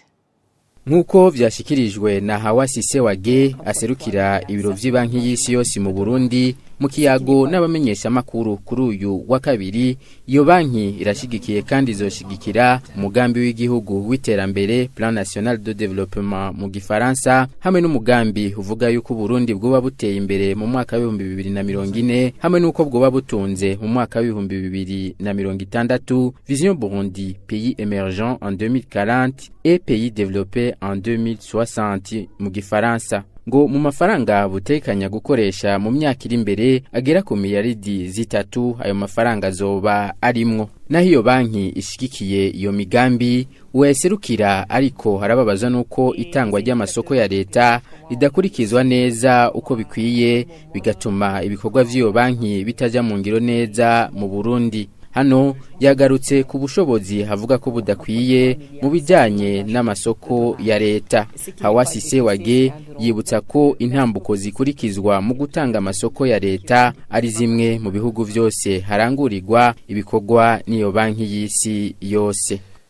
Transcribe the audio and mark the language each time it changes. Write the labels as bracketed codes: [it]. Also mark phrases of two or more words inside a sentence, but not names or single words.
[rn] Nkuko vyashikirijwe na Hawasi Sewage aserukira ibiro vy'ibanki y'isi yose mu Burundi mu kiyago n'abamenyesha makuru kuri uyu wa kabiri iyo banki irashigikiye kandi izoshigikira umugambi w'igihugu w'iterambere [fr] Plan National de Développement [rn] mu Gifaransa hamwe n'umugambi uvuga yuko Burundi bwoba buteye imbere mu mwaka wa 2040 hamwe nuko bwoba butunze mu mwaka wa 2060 [fr] Vision Burundi pays émergent en 2040 et pays développé en 2060 [rn] mu Gifaransa ngo mu mafaranga butekanya gukoresha mu myaka iri imbere agera ku miliyaridi 3 ayo mafaranga azoba arimwo naho iyo banki ishigikiye iyo migambi uweserukira ariko harababaza nuko itangwa ry'amasoko ya leta ridakurikizwa neza uko bikwiye bigatuma ibikorwa vy'iyo banki bitaja mu ngiro neza mu Burundi hano yagarutse ku bushobozi havuga ko budakwiye mu bijanye n'amasoko ya leta Hawasi Sewage yibutsa ko intambuko zikurikizwa mu gutanga amasoko ya leta ari zimwe mu bihugu vyose harangurirwa ibikorwa n'iyo banki y'isi yose